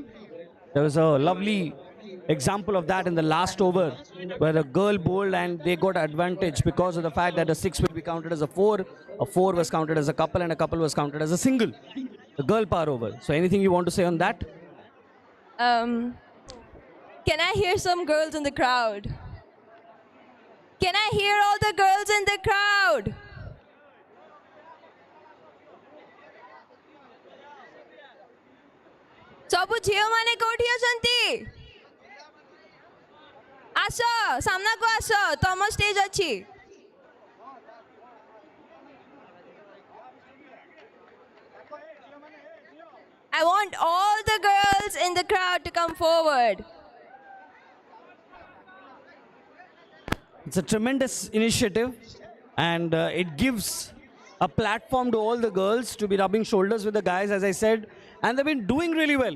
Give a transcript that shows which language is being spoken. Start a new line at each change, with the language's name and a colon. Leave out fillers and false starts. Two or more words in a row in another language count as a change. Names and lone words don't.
English: There was a lovely example of that in the last over where a girl bowled and they got advantage because of the fact that a 6 will be counted as a 4 was counted as a couple, and a couple was counted as a single. The girl power over. So anything you want to say on that? Can I hear some girls in the crowd? Can I hear all the girls in the crowd?
Odia: ସବୁ ଝିଅମାନେ କୋଉଠି ଅଛନ୍ତି? ଆସ ସାମ୍ନାକୁ ଆସ ତମ ଷ୍ଟେଜ୍ ଅଛି।
English: I want all the girls in the crowd to come forward. It's a tremendous initiative, and it gives a platform to all the girls to be rubbing shoulders with the guys, as I said, and they've been doing really well.